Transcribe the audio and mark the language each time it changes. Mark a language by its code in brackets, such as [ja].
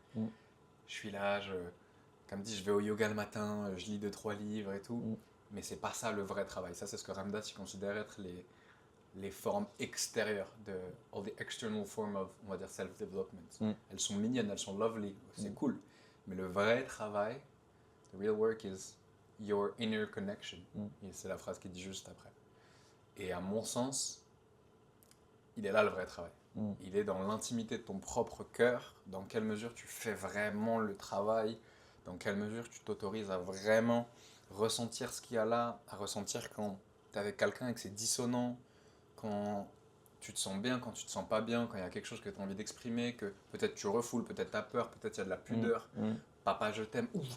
[fr] Je suis là, comme dit, je vais au yoga le matin, je lis 2-3 livres et tout, mais c'est pas ça le vrai travail. Ça, c'est ce que Ram Dass considère être les formes extérieures de [en] all the external forms of, [fr] on va dire, self-development. Elles sont mignonnes, elles sont lovely, c'est cool. Mais le vrai travail, [en] the real work is your inner connection. [fr] Et c'est la phrase qu'il dit juste après. Et à mon sens, il est là le vrai travail. Il est dans l'intimité de ton propre cœur, dans quelle mesure tu fais vraiment le travail, dans quelle mesure tu t'autorises à vraiment ressentir ce qu'il y a là, à ressentir quand tu es avec quelqu'un et que c'est dissonant, quand tu te sens bien, quand tu te sens pas bien, quand il y a quelque chose que tu as envie d'exprimer, que peut-être tu refoules, peut-être tu as peur, peut-être il y a de la pudeur, papa je t'aime,